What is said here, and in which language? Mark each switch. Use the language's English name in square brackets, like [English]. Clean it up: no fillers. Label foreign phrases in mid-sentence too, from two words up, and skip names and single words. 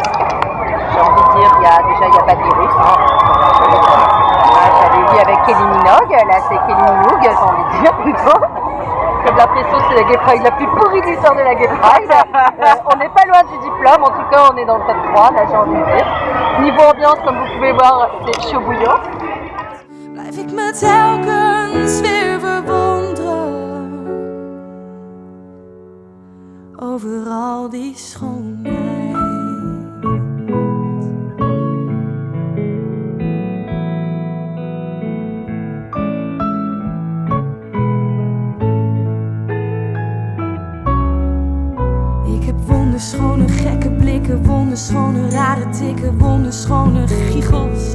[French] J'ai envie de dire, il y a pas de virus. J'avais vu avec Kelly Minogue, là c'est Kelly Minogue, j'ai envie de dire plutôt. J'ai l'impression que c'est la Gay Pride la plus pourrie de l'histoire de la Gay Pride. On n'est pas loin du diplôme, en tout cas on est dans le top 3, là j'ai envie de dire. Niveau ambiance, comme vous pouvez voir, c'est chaud bouillant. [Dutch] Blijf ik me telkens weer verwonderen over al die schoonheid. Ik heb wonderschone gekke blikken, wonderschone rare tikken, wonderschone giechels.